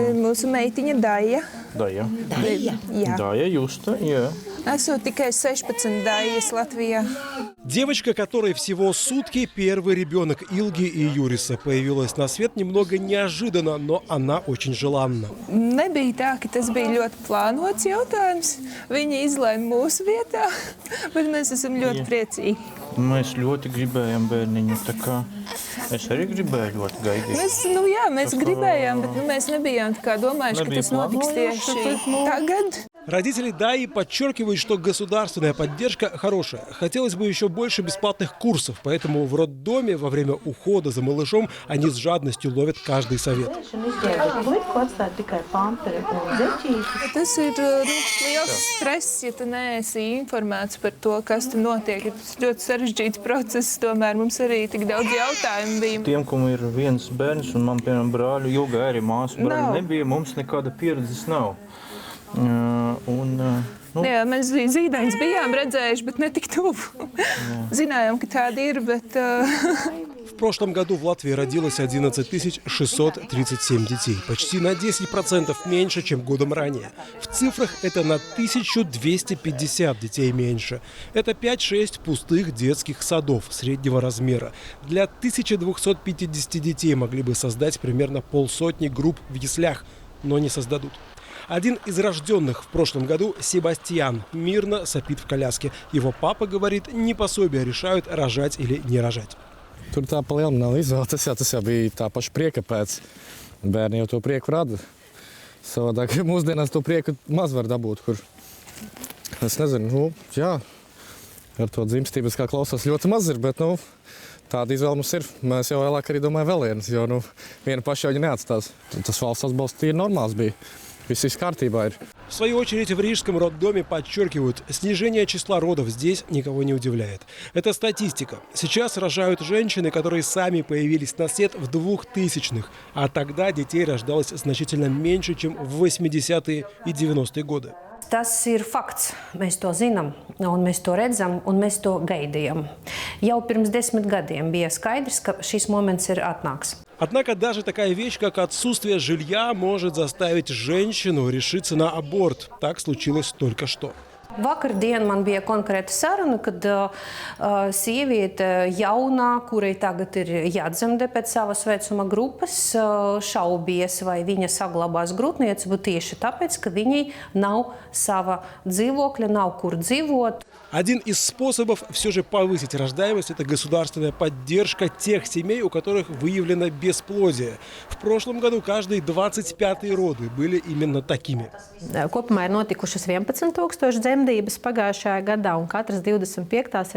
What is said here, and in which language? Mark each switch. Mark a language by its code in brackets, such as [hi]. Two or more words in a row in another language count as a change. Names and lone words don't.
[lv] mūsu meitiņa Daija. Daija. Jā. Daija, Justa, jā. Esot tikai 16 Daijas Латвия. [ru] Девочка, которой всего сутки, первый ребенок Илги и Юриса, появилась на свет немного неожиданно, но она очень желанна. [lv] Nebija tā, ka tas bija ļoti plānots jautājums. Viņa izlēma mūsu vietā, bet mēs esam ļoti priecīgi. Mēs ļoti gribējām bērniņu, tā kā es arī gribēju ļoti gaidīt. Mēs gribējām, bet mēs nebijām tā kā domājuši, ka tas notiks tieši tagad. [ru] Родители Даи подчеркивают, что государственная поддержка хорошая. Хотелось бы еще больше бесплатных курсов, поэтому в роддоме во время ухода за малышом они с жадностью ловят каждый совет. [lv] Tas ir liels stress, ja tu neesi informēts par to, kas tur notiek. Tas ļoti sarežģīts process, tomēr mums arī tik daudz jautājumu bija. Tiem, kam ir viens bērns un man, piemēram, brāļu, Ilga arī māsu brāļu nebija, mums nekāda pieredzes nav. Jā, mēs zīdaiņus bijām redzējuši, bet ne tik tuvu. Zinājām, ka tādi ir, bet... [ru] В прошлом году в Латвии родилось 11 637 детей, почти на 10% меньше, чем годом ранее. В цифрах это на 1250 детей меньше. Это 5-6 пустых детских садов среднего размера. Для 1250 детей могли бы создать примерно полсотни групп в яслях, но не создадут. Один из рожденных в прошлом году, Себастьян, мирно сопит в коляске. Его папа говорит, не пособия решают, рожать или не рожать. [lv] Tur tā palielam nav izvēle. Tas jau bija tā paša prieka pēc. Bērni jau to prieku rada. Savādāk mūsdienās to prieku maz var dabūt, kur. Es nezinu, jā, ar to dzimstības kā klausās ļoti maz ir, bet, tāda izvēle mums ir. Mēs jau vēlāk arī domājam vēl vienas, jo, viena paša jau viņa neatstās. Tas valsts atbalsts ir normāls bija. [ru] В свою очередь в рижском роддоме подчеркивают, снижение числа родов здесь никого не удивляет. Это статистика. Сейчас рожают женщины, которые сами появились на свет в 2000-х, а тогда детей рождалось значительно меньше, чем в 80-е и 90-е годы. [lv] Tas ir fakts. Mēs to zinām, un mēs to redzam, un mēs to gaidījām. Jau pirms 10 gadiem bija skaidrs, ka šis moments ir atnāks. [ru] Однако даже такая вещь, как отсутствие жилья, может заставить женщину решиться на аборт. Так случилось только что. [lv] Vakardien man bija konkrēta saruna, kad sieviete jaunā, kurai tagad ir jādzemdē pēc savas vecuma grupas, šaubies, vai viņa saglabās grūtniecību tieši tāpēc, ka viņai nav sava dzīvokļa, nav kur dzīvot. [ru] Один из способов все же повысить рождаемость – это государственная поддержка тех семей, у которых выявлено бесплодие. В прошлом году каждые 25-е роды были именно такими. [lv] Kopumā ir notikušas 11 000 dzemdības pagājušajā gadā, un katras 25.